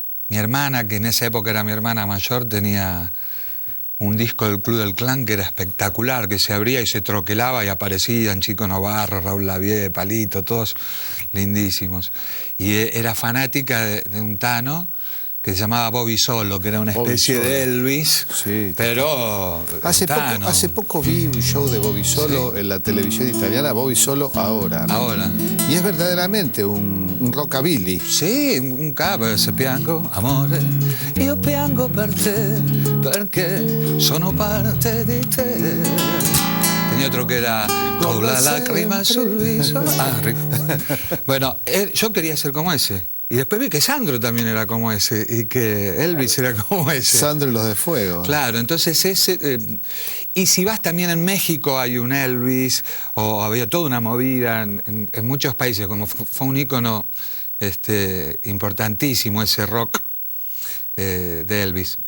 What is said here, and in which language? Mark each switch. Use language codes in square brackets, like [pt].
[es] Mi hermana, que en esa época era mi hermana mayor, tenía un disco del Club del Clan que era espectacular, que se abría y se troquelaba y aparecían Chico Novarro, Raúl Lavie, Palito, todos lindísimos. Y era fanática de un Tano que se llamaba Bobby Solo, que era una Bobby especie Solo. de Elvis, Sí. pero Hace poco vi un show de Bobby Solo en la televisión italiana, Bobby Solo ahora. Ahora. Y es verdaderamente un rockabilly. [it] Sì, un capo, se piango, amore, io piango per te, perché sono parte di te. [es] Tenía otro que era con la lágrima sul viso. Bueno, yo quería ser como ese. Y después vi que Sandro también era como ese, y que Elvis era como ese. Sandro y los de Fuego. Claro, entonces ese... y si vas también en México hay un Elvis, o había toda una movida en muchos países, como fue un ícono importantísimo ese rock de Elvis.